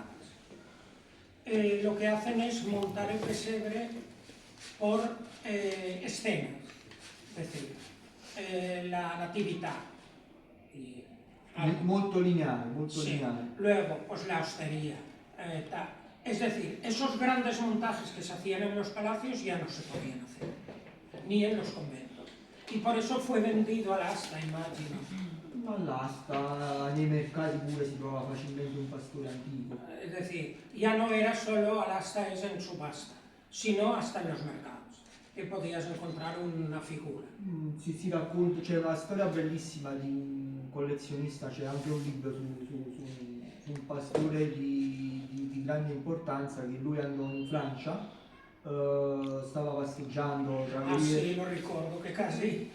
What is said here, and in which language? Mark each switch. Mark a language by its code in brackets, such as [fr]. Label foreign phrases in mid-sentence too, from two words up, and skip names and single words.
[es] Lo que hacen es montar el pesebre por escenas, es decir, la natividad. [it] Molto lineale, [es] sí. [it] lineale. [es] Luego, pues la hostería. Es decir, esos grandes montajes que se hacían en los palacios ya no se podían hacer, ni en los conventos. Y por eso fue vendido al asta, imagino. [it] All'asta, nei mercati pure si trova facilmente un pastore antico. [es] Es decir, ya no era solo al asta es en subasta, sino hasta en los mercados, que podías encontrar una figura. [it] Si racconta, c'è una storia bellissima di un collezionista, c'è anche un libro su un pastore di grande importanza, che lui andò in Francia, stava passeggiando tra le vie, sì, lo ricordo, che quasi